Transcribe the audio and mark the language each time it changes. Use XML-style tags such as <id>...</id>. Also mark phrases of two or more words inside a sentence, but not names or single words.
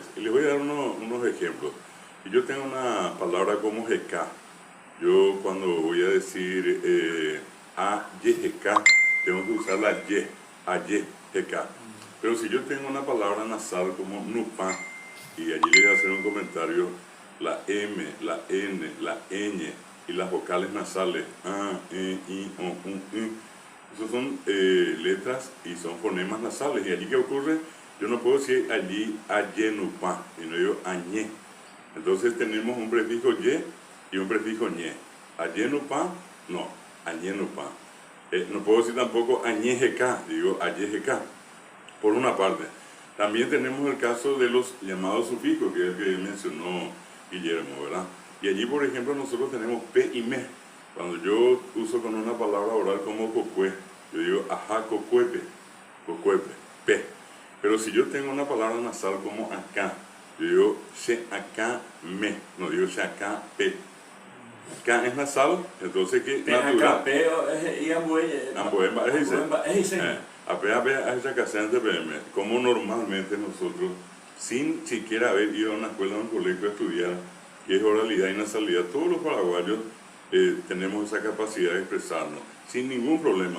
<es>Y les voy a dar unos ejemplos. Si yo tengo una palabra como GK, yo cuando voy a decir a-y-g-k, tengo que usar la y, a-y-g-k. Pero si yo tengo una palabra nasal como nupa, y allí les voy a hacer un comentario, la m, la n, la ñ y las vocales nasales, a, e, i, o, u, esos son letras y son fonemas nasales. Y allí ¿qué ocurre? Yo no puedo decir allí a-y-nupa, sino yo añé. Entonces tenemos un prefijo y y un prefijo ñe.</es> <gn>A-y-nupa, no, añé-nupa.</gn> <es>No puedo decir tampoco añé-g-k, digo añé-g-k, por una parte. También tenemos el caso de los llamados sufijos, que es el que mencionó Guillermo, ¿verdad? Y allí, por ejemplo, nosotros tenemos pe y me. Cuando yo uso con una palabra oral como cocue, yo digo ajá,</es> <gn>cocuepe, cocuepe, pe.</gn> <es>Pero si yo tengo una palabra nasal como acá, yo digo</es> <gn>se acá me,</gn> <es>no digo</es> <gn>se acá pe.</gn> <es>Acá es nasal, entonces ¿qué? Natural. Como normalmente nosotros, sin siquiera haber ido a una escuela o un colegio a estudiar, que es oralidad y nasalidad, todos los paraguayos tenemos esa capacidad de expresarnos, sin ningún problema.</es>